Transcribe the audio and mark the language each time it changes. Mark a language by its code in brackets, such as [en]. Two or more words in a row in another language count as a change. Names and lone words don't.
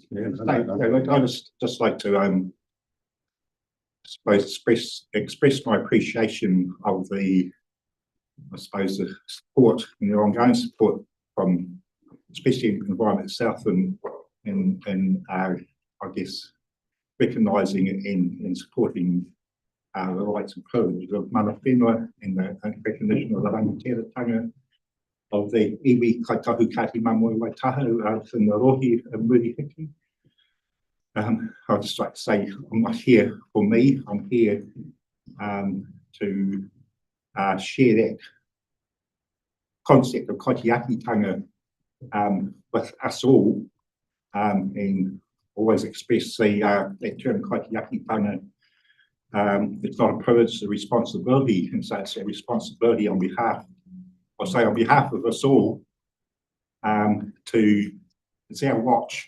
[en] I just like to I suppose express my appreciation of the the support and the ongoing support from especially Environment South and I guess recognising and supporting the rights and privileges of [mi] mana whenua [en] and the recognition of the rangatiratanga of the [mi] iwi kaitahu kati mamoi waitahu [en] in the [mi] rohi and Murihiki. [en] I'd just like to say I'm not here for me, I'm here to share that concept of kaitiakitanga with us all and always express that term kaitiakitanga It's not a privilege, it's a responsibility, and so it's a responsibility on behalf, I say on behalf of us all, it's our watch.